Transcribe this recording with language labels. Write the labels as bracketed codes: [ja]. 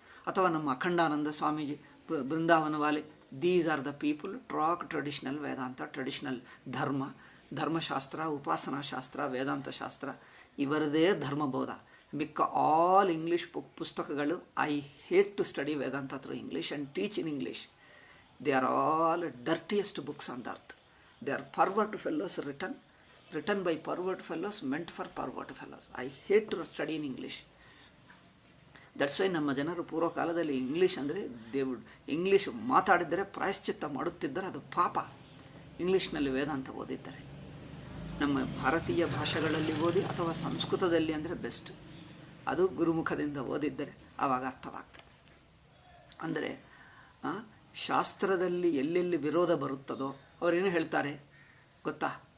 [kn] ಅಥವಾ ನಮ್ಮ [en] ಅಖಂಡಾನಂದ ಸ್ವಾಮೀಜಿ, ಬೃಂದಾವನವಾಲೆ, these are the people talk traditional Vedanta, traditional dharma, Dharmashastra, upasana shastra, Vedanta shastra, [kn] ಇವರದೇ ಧರ್ಮಬೋಧ. ಮಿಕ್ಕ ಆಲ್ ಇಂಗ್ಲೀಷ್ ಪುಸ್ತಕಗಳು, [en] I hate to study Vedanta through English and teach in English. They are all dirtiest books on the earth. They are pervert fellows written by pervert fellows, meant for pervert fellows. I hate to study in English. That's why [kn] ನಮ್ಮ ಜನರು ಪೂರ್ವಕಾಲದಲ್ಲಿ English ಅಂದರೆ English ಮಾತಾಡಿದರೆ ಪ್ರಾಯಶ್ಚಿತ್ತ ಮಾಡುತ್ತಿದ್ದರೆ ಅದು ಪಾಪ. ಇಂಗ್ಲೀಷ್ನಲ್ಲಿ ವೇದಾಂತ ಓದಿದ್ದಾರೆ. ನಮ್ಮ ಭಾರತೀಯ ಭಾಷೆಗಳಲ್ಲಿ ಓದಿ ಅಥವಾ ಸಂಸ್ಕೃತದಲ್ಲಿ ಅಂದರೆ ಬೆಸ್ಟ್. ಅದು ಗುರುಮುಖದಿಂದ ಓದಿದ್ದರೆ ಆವಾಗ ಅರ್ಥವಾಗ್ತದೆ. ಅಂದರೆ ಶಾಸ್ತ್ರದಲ್ಲಿ ಎಲ್ಲೆಲ್ಲಿ ವಿರೋಧ ಬರುತ್ತದೋ ಅವರೇನು ಹೇಳ್ತಾರೆ ಗೊತ್ತಾ?